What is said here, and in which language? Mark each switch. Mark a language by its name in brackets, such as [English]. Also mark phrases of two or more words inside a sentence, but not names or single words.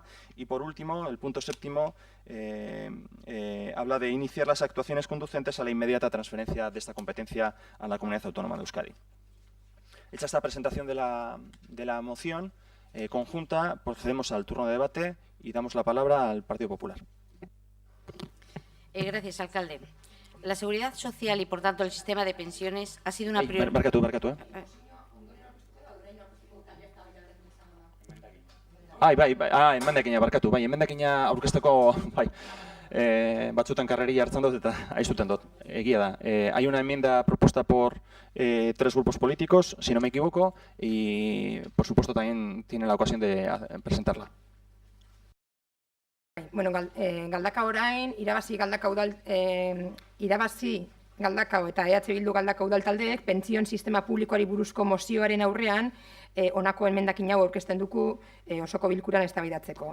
[Spanish] Y por último, el punto séptimo, habla de iniciar las actuaciones conducentes a la inmediata transferencia de esta competencia a la Comunidad Autónoma de Euskadi. Hecha esta presentación de la moción conjunta, procedemos al turno de debate y damos la palabra al Partido Popular. Gracias, alcalde. La seguridad social y, por tanto, el sistema de pensiones ha sido una prioridad. [Basque] Barkatu. Emendakina barkatu. Emendakina aurkezteko, batzutan karreria hartzen dut eta aizuten dut. Egia da. [Spanish] Hay una enmienda propuesta por 3 grupos políticos, si no me equivoco, y por supuesto también tiene la ocasión de presentarla. [Basque] Bueno, Galdakao orain, irabazi Galdakao eta EH Bildu Galdakao udal taldeek pentsioen sistema publikoari buruzko mozioaren aurrean honako emendakin hau aurkezten dugu osoko bilkuran eztabaidatzeko.